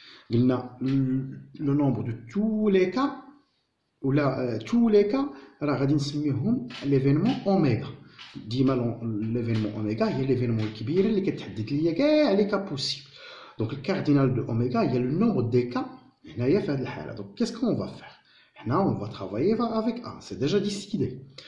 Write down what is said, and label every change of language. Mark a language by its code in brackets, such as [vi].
[fr] قلنا le nombre de tous les cas ولا tous les cas [ar] راه غادي نسميوهم [fr] l'événement اوميغا. [ar] ديما l'événement اوميغا هي l'événement الكبيرة اللي كتحدد ليا كاع [fr] لي كا بوسيبل. Donc le cardinal de oméga, il y a le nombre des cas. Donc qu'est-ce qu'on va faire? On va travailler avec A, c'est déjà décidé.